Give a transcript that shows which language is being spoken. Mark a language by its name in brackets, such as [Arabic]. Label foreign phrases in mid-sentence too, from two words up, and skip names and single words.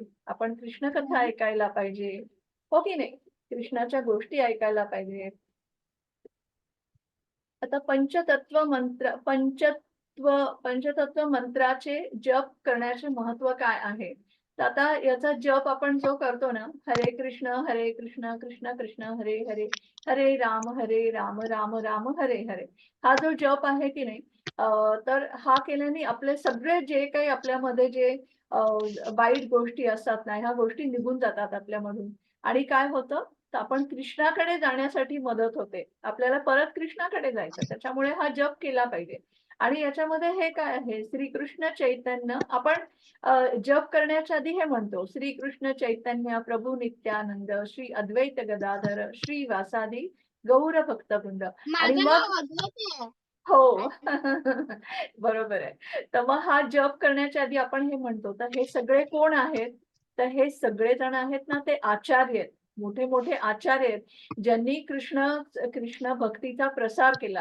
[Marathi] आपण कृष्ण कथा ऐकायला पाहिजे. हो की नाही? कृष्णाच्या गोष्टी ऐकायला पाहिजे. आता पंचतत्व मंत्राचे जप करण्याचे महत्व काय आहे? तर आता याचा जप आपण जो करतो ना, हरे कृष्ण कृष्ण कृष्ण हरे हरे, हरे राम राम राम हरे हरे, हा जो जप आहे की नाही, तर हा केल्याने आपले सगळे जे काही आपल्यामध्ये जे वाईट गोष्टी असतात ना, ह्या गोष्टी निघून जातात आपल्यामधून. आणि काय होतं, तर आपण कृष्णाकडे जाण्यासाठी मदत होते. आपल्याला परत कृष्णाकडे जायचं. त्याच्यामुळे हा जप केला पाहिजे. आणि याच्यामध्ये हे काय आहे, श्रीकृष्ण चैतन्य आपण जप करण्याच्या आधी हे म्हणतो, श्रीकृष्ण चैतन्य प्रभू नित्यानंद, श्री अद्वैत गदाधर, श्री वासादी गौर भक्तवृंद. आणि माझं मग नाव अद्वैत आहे. हो. बरोबर आहे. तर मग हा जप करण्याच्या आधी आपण हे म्हणतो. तर हे सगळे कोण आहेत? तर हे सगळे जण आहेत ना, ते आचार्य आहेत. मोठे-मोठे आचार्य आहेत. ज्यांनी कृष्ण भक्तीचा प्रसार केला.